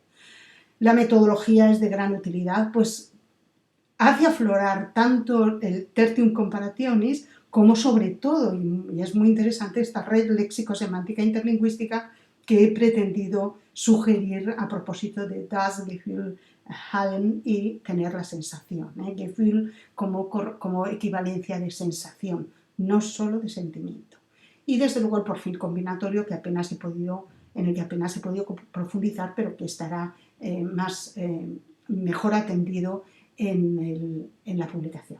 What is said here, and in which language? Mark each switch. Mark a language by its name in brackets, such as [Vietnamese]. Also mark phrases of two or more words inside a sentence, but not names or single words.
[Spanish] La metodología es de gran utilidad, pues hace aflorar tanto el [Latin] tertium comparationis [Spanish] como, sobre todo, y es muy interesante, esta red léxico-semántica interlingüística que he pretendido sugerir a propósito de [German] das Gefühl haben [Spanish] y tener la sensación. Gefühl como equivalencia de sensación, no solo de sentimiento. Y desde luego el perfil combinatorio en el que apenas he podido profundizar, pero que estará mejor atendido en la publicación.